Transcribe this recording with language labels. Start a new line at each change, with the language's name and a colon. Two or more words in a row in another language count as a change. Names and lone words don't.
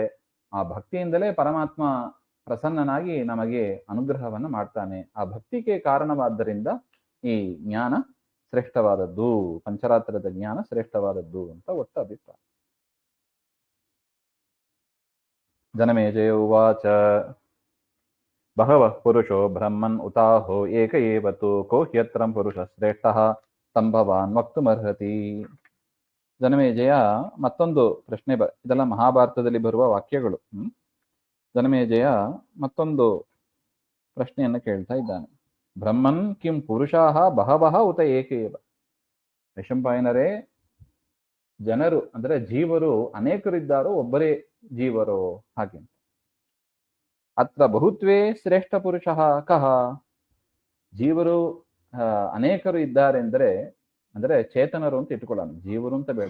Kannada: ಆ ಭಕ್ತಿಯಿಂದಲೇ ಪರಮಾತ್ಮ ಪ್ರಸನ್ನನಾಗಿ ನಮಗೆ ಅನುಗ್ರಹವನ್ನು ಮಾಡ್ತಾನೆ. ಆ ಭಕ್ತಿಗೆ ಕಾರಣವಾದ್ದರಿಂದ ಈ ಜ್ಞಾನ ಶ್ರೇಷ್ಠವಾದದ್ದು, ಪಂಚರಾತ್ರದ ಜ್ಞಾನ ಶ್ರೇಷ್ಠವಾದದ್ದು ಅಂತ ಒಟ್ಟು ಅಭಿಪ್ರಾಯ.
Sanskrit: ಜನಮೇಜಯ ಉವಾಚ ಬಹವಃ ಪುರುಷೋ ಬ್ರಹ್ಮನ್ ಉತಾಹೋ ಏಕ ಏವತು ಕೋ ಹ್ಯತ್ರಂ ಪುರುಷ ಶ್ರೇಷ್ಠ ಸಂಭವಾನ್ ವಕ್ತುಮರ್ಹತಿ.
Kannada: ಜನಮೇಜಯ ಮತ್ತೊಂದು ಪ್ರಶ್ನೆ, ಇದೆಲ್ಲ ಮಹಾಭಾರತದಲ್ಲಿ ಬರುವ ವಾಕ್ಯಗಳು. ಜನಮೇಜಯ ಮತ್ತೊಂದು ಪ್ರಶ್ನೆಯನ್ನು ಕೇಳ್ತಾ ಇದ್ದಾನೆ.
Sanskrit: ಬ್ರಹ್ಮನ್ ಕಿಂ ಪುರುಷಾಹ ಬಹವಃ ಉತ ಏಕೇವ.
Kannada: ವೈಶಂಪಾಯನರೇ, ಜನರು ಅಂದ್ರೆ ಜೀವರು ಅನೇಕರಿದ್ದಾರೋ ಒಬ್ಬರೇ ಜೀವರೋ ಹಾಗೆ.
Sanskrit: ಅತ್ರ ಬಹುತ್ವೇ ಶ್ರೇಷ್ಠ ಪುರುಷಃ ಕಹ.
Kannada: ಜೀವರು ಅನೇಕರು ಇದ್ದಾರೆ ಅಂದ್ರೆ ಚೇತನರು ಅಂತ ಇಟ್ಕೊಳ್ಳೋಣ, ಜೀವರು ಅಂತ ಬೇಡ.